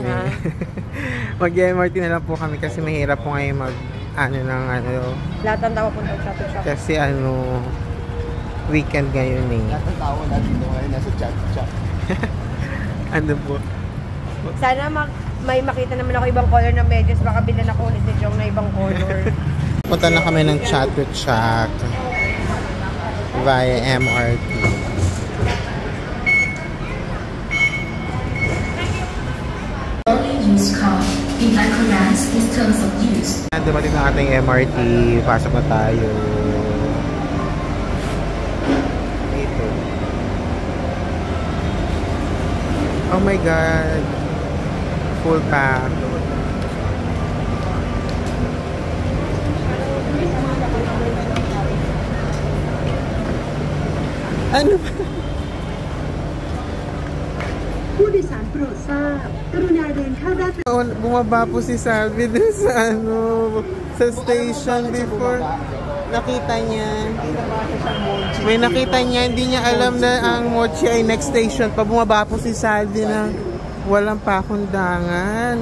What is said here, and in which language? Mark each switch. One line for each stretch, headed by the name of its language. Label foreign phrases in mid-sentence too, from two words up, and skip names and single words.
Filipino: Mag-MRT na lang po kami kasi mahirap po ngayon lahat ng tao punta sa shop. Kasi weekend ngayon eh. Lahat ng tao dito ngayon nasa chat. Ano po? Sana may makita naman ako ibang color na medyas. Baka bilan ako ulit ni Jong na ibang color. Punta na kami ng chat via MRT.
English: In accordance with terms of use.
Filipino: Dumating na ating MRT. Pasok na tayo. Dito.
English: Oh my God. Full pack.
Filipino: Ano ba?
Thai: ผู้โดยสารโปรดทราบกรุณาเดินเข้าด้าน
Filipino: Bumaba po si Salve dun sa sa
English: station before.
Filipino: Nakita niya. May nakita niya, hindi niya alam na ang Mochi ay
English: next station
Filipino: pa. Bumaba po si Salve na walang pakundangan.